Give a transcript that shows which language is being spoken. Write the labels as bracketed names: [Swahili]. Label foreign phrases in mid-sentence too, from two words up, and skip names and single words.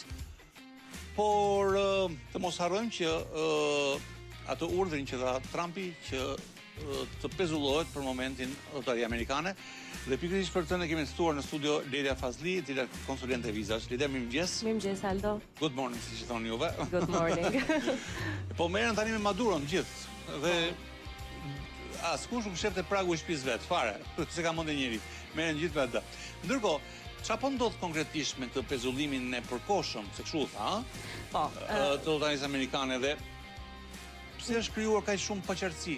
[Albanian] Por të mos harrojmë që atë urdhrin që dha Trumpi që të pezullohet për momentin lotaria amerikane dhe pikërisht për këtë ne kemi ftuar në studio Lelia Fazli, e cila është konsulente vizash. Lelia, mirëmëngjes. Mirëmëngjes Aldo. [English] Good morning, [Albanian] siç i thonë juve. [English] Good morning. [Albanian] Po merren tani me Maduron gjithë dhe askush nuk shef te pragu i shtëpisë vet, fare, se ka mendë njëri. Merren gjithë me atë. Ndërkohë, çfarë po ndodh konkretisht me këtë pezullimin e përkohshëm, se kështu tha, po, të lotarisë amerikane dhe pse është krijuar kaq shumë paqartësi?